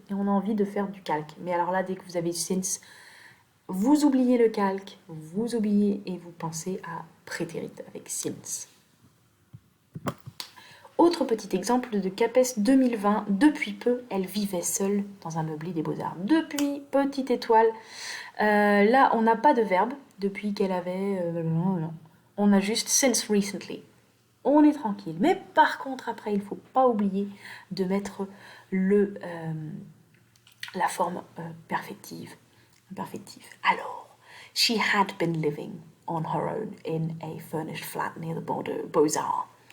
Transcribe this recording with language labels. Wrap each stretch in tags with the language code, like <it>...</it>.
<fr>Et on a envie de faire du calque. Mais alors là, dès que vous avez since, vous oubliez le calque, vous oubliez et vous pensez à prétérit avec since. Autre petit exemple de CAPES 2020. Depuis peu, elle vivait seule dans un meublé des Beaux-Arts. Depuis, petite étoile. Là, on n'a pas de verbe depuis qu'elle avait... on a juste</fr> <en>since recently.</en> <fr>On est tranquille. Mais par contre, après, il ne faut pas oublier de mettre la forme perfective.</fr> <en>Alors, she had been living on her own in a furnished flat near the Beaux-Arts.</en>